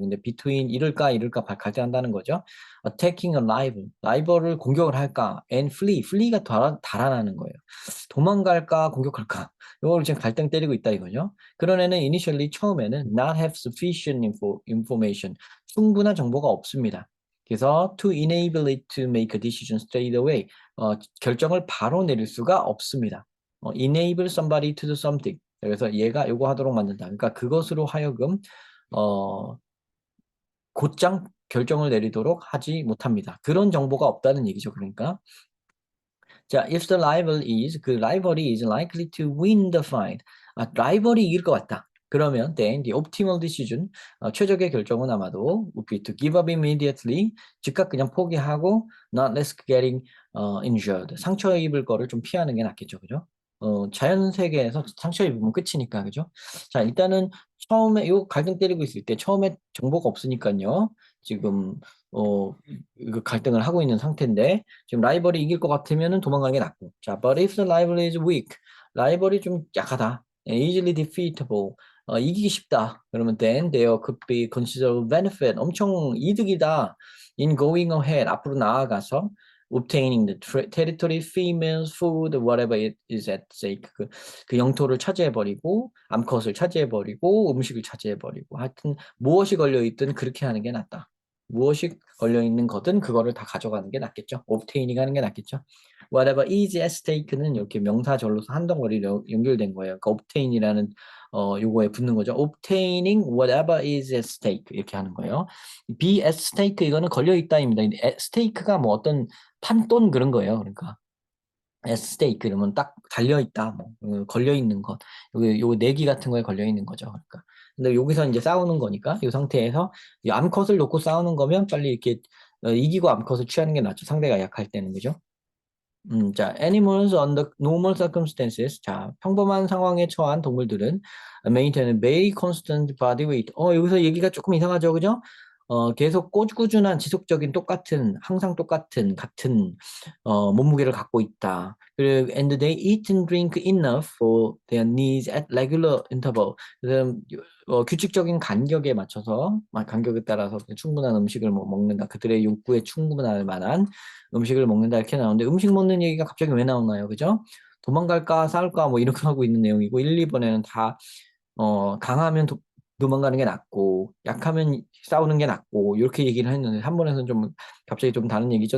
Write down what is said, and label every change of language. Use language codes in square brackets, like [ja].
[ko] 근데 between 이럴까 갈등한다는 거죠. [en] attacking a rival, [ko] 라이벌을 공격을 할까? and flee가 달아나는 거예요. 도망갈까? 공격할까? 이걸 지금 갈등 때리고 있다 이거죠. 그런 애는 initially 처음에는 [en] not have sufficient information, [ko] 충분한 정보가 없습니다. [en] 그래서 to enable it to make a decision straight away, [ko] 결정을 바로 내릴 수가 없습니다. [en] enable somebody to do something. [ko] 그래서 얘가 요거 하도록 만든다. 그러니까 그것으로 하여금 어, 곧장 결정을 내리도록 하지 못합니다. 그런 정보가 없다는 얘기죠. [en] 그러니까 자, if the rival is [ko] 그 라이벌이 [en] is likely to win the fight. [ko] 라이벌이 이길 것 같다. 그러면 [en] then the optimal decision [ko] 최적의 결정은 아마도 [en] would be to give up immediately [ko] 즉각 그냥 포기하고 [en] not risk getting injured [ko] 상처 입을 거를 좀 피하는 게 낫겠죠, 그죠? 자연 세계에서 상처 입으면 끝이니까, 그죠? 자, 일단은 처음에 요 갈등 때리고 있을 때 처음에 정보가 없으니까요. 지금 이거 갈등을 하고 있는 상태인데 지금 라이벌이 이길 것 같으면은 도망가는 게 낫고. [en] 자, but if the rival is weak, [ko] 라이벌이 좀 약하다, [en] easily defeatable, [ko] 이기기 쉽다. [en] 그러면 then there could be considerable benefit, [ko] 엄청 이득이다. [en] in going ahead, [ko] 앞으로 나아가서 [en] obtaining the territory, females, food, whatever it is at stake. [ko] 그 영토를 차지해버리고 암컷을 차지해버리고 음식을 차지해버리고 하여튼 무엇이 걸려있든 그렇게 하는 게 낫다. 무엇이 걸려있는 거든 그거를 다 가져가는 게 낫겠죠. obtaining 하는 게 낫겠죠. [en] whatever is at stake [ko] 는 이렇게 명사절로서 한 덩어리로 연결된 거예요. 그러니까 obtain이라는 요거에 붙는 거죠. [en] obtaining whatever is at stake [ko] 이렇게 하는 거예요. be at stake 이거는 걸려있다입니다. at stake가 뭐 어떤 판돈 그런 거예요. 그러니까 at stake 그러면 딱 달려있다, 뭐 걸려있는 것, 요 내기 같은 거에 걸려있는 거죠. 그러니까 근데 여기서 이제 싸우는 거니까 이 상태에서 이 암컷을 놓고 싸우는 거면 빨리 이렇게 이기고 암컷을 취하는 게 낫죠. 상대가 약할 때는, 그죠? 자, [en] animals under normal circumstances. [ko] 자, 평범한 상황에 처한 동물들은 [en] maintain a very constant body weight. [ko] 여기서 얘기가 조금 이상하죠, 그죠? 계속 꾸준한 지속적인 항상 같은 몸무게를 갖고 있다. [en] 그리고 and they eat and drink enough for their needs at regular interval. [ko] 그래서 규칙적인 간격에 맞춰서, 간격에 따라서 충분한 음식을 뭐 먹는다. 그들의 욕구에 충분할 만한 음식을 먹는다 이렇게 나오는데 음식 먹는 얘기가 갑자기 왜 나오나요? 그죠? 도망갈까 싸울까 뭐 이렇게 하고 있는 내용이고 1, 2번에는 다 강하면 도망가는 게 낫고 약하면 싸우는 게 낫고 이렇게 얘기를 했는데 한 번에서는 좀 갑자기 좀 다른 얘기죠.